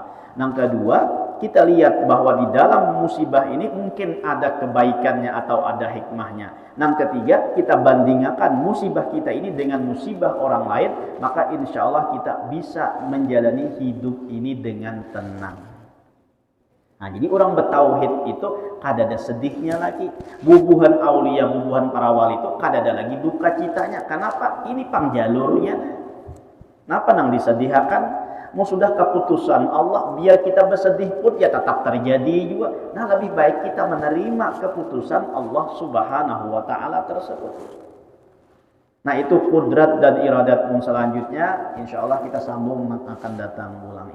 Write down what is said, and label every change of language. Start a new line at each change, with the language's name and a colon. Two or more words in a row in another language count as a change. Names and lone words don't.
Indonesian: Yang kedua, kita lihat bahwa di dalam musibah ini mungkin ada kebaikannya atau ada hikmahnya. Yang ketiga, kita bandingkan musibah kita ini dengan musibah orang lain, maka
Arabic: insya Allah
Indonesian: kita bisa menjalani hidup ini dengan tenang. Nah, jadi orang bertauhid itu kada ada sedihnya lagi.
Banjar: Bubuhan aulia, bubuhan para wali itu kada ada lagi duka citanya. Kenapa? Ini pangjalurnya. Kenapa nang disedihkan?
Indonesian: Mau sudah keputusan Allah, biar kita bersedih pun ya tetap terjadi juga. Nah lebih baik kita menerima keputusan Allah
Arabic: Subhanahu wa taala
Indonesian: tersebut. Nah itu kudrat dan iradat selanjutnya,
Arabic: insya Allah
Indonesian: kita sambung akan datang ulang.